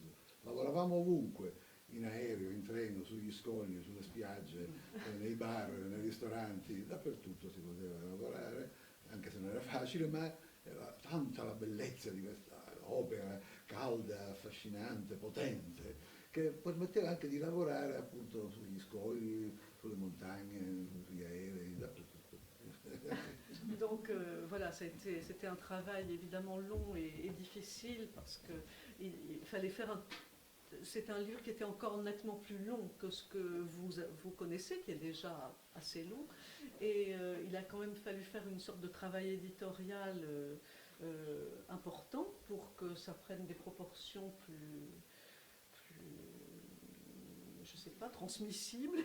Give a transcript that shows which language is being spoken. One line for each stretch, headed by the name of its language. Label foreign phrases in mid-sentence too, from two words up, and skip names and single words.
Italian: Lavoravamo ovunque, in aereo, in treno, sugli scogli, sulle spiagge, nei bar, nei ristoranti, dappertutto si poteva lavorare, anche se non era facile, ma era tanta la bellezza di questa opera calda, affascinante, potente, che permetteva anche di lavorare appunto sugli scogli, sulle montagne, sugli aerei, dappertutto.
French: Donc voilà, c'était un travail évidemment long et difficile parce qu'il fallait faire c'est un livre qui était encore nettement plus long que ce que vous connaissez, qui est déjà assez long. Et il a quand même fallu faire une sorte de travail éditorial important pour que ça prenne des proportions plus je sais pas, transmissibles.